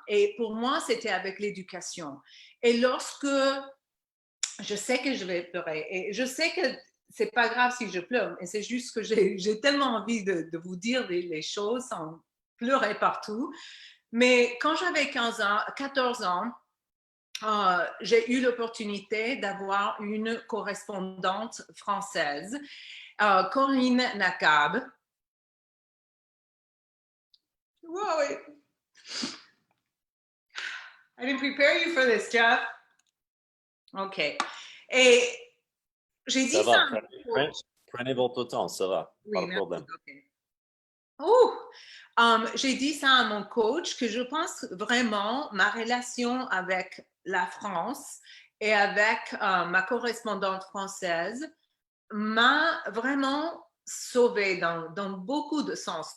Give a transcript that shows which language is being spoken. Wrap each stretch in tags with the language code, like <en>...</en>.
<fr>Et pour moi, c'était avec l'éducation. Et lorsque je sais que je vais pleurer et je sais que c'est pas grave si je pleure, mais c'est juste que j'ai tellement envie de vous dire les choses sans pleurer partout. Mais quand j'avais 14 ans, j'ai eu l'opportunité d'avoir une correspondante française, Corinne Nacab.</fr> <en>Wow, I didn't prepare you for this, Jeff.</en> <fr>OK. Et j'ai dit ça. Prenez votre temps, ça va, oui, pas de problème.</fr> <en>Okay.</en> <fr>J'ai dit ça à mon coach que je pense vraiment ma relation avec la France et avec ma correspondante française m'a vraiment sauvée dans beaucoup de sens.</fr>